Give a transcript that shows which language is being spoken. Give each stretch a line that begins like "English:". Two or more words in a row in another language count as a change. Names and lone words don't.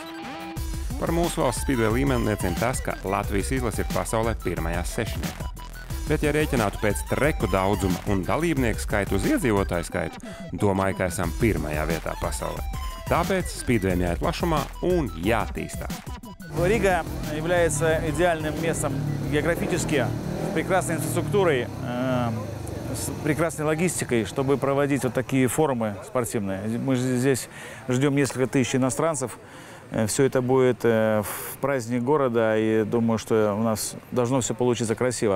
Latvian: Par mūsu valsts Speedway līmeni liecina tas, ka Latvijas izlase ir pasaulē pirmajā sešniekā. Bet, ja rēķinātu pēc treku daudzuma un dalībnieku skaitu uz iedzīvotāju skaitu, domāju, ka esam pirmajā vietā pasaulē. Tāpēc Speedway'm jāiet plašumā un jātīstās.
Russian: Рига является идеальным местом географически, с прекрасной инфраструктурой, с прекрасной логистикой, чтобы проводить вот такие форумы спортивные. Мы здесь ждем несколько тысяч иностранцев. Все это будет в праздник города, и думаю, что у нас должно все получиться красиво.